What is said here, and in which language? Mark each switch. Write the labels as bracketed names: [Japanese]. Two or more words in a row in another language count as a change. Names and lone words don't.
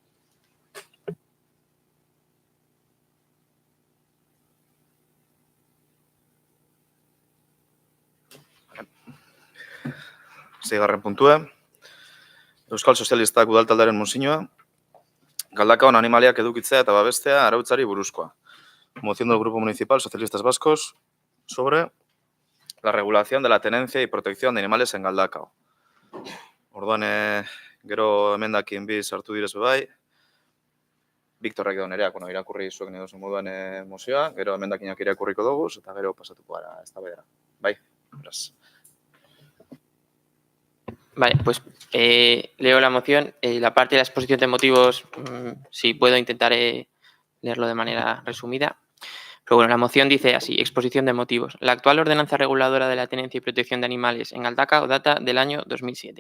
[Basque] Seigarren puntue, Euskal Sozialistak udaltaldearen mozioa, Galdakaon animaliak edukitzea eta babestea arautzari buruzkoa. [Spanish] Moción del Grupo Municipal Socialistas Vascos sobre la regulación de la tenencia y protección de animales en Galdakao. [Basque] Orduan, gero emendakin bi sartu direz bai, Victorrek edo nereak, irakurri zuek nahi duzen moduan mozioa, gero emendakinak irakurriko dugu, eta gero pasatuko gara eztabaidara. Bai, beraz. [Spanish] Vale, pues leo la moción. La parte de la exposición de motivos, si puedo, intentaré leerlo de manera resumida. Pero bueno, la moción dice así, exposición de motivos. La actual ordenanza reguladora de la tenencia y protección de animales en Galdakao data del año 2007.